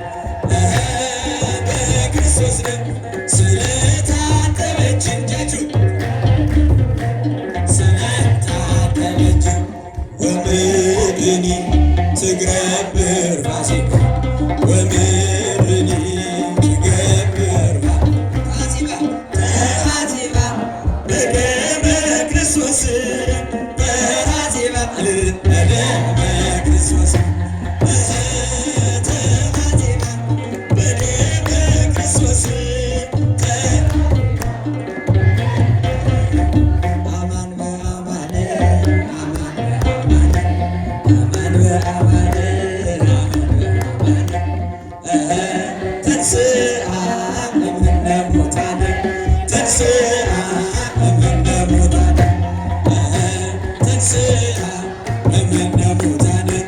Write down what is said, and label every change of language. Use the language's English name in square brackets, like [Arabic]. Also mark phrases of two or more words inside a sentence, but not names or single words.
[Amharic] በክርስቶስ ደም ስለታጠበች እጃችሁ ስለታጠበች [Geez] ወምድኒ ትገብር ፋሲካ ወምድኒ ትገብር ፋሲካ ተሐሲባ በደመ ክርስቶስ ተሐሲባ በደመ ክርስቶስ ተሐሲባ በደመ ክርስቶስ አማን በአማን አማን በአማን ተንሥአ እምነ ሙታን ተንሥአ እምነ ሙታን ተንሥአ እምነ ሙታን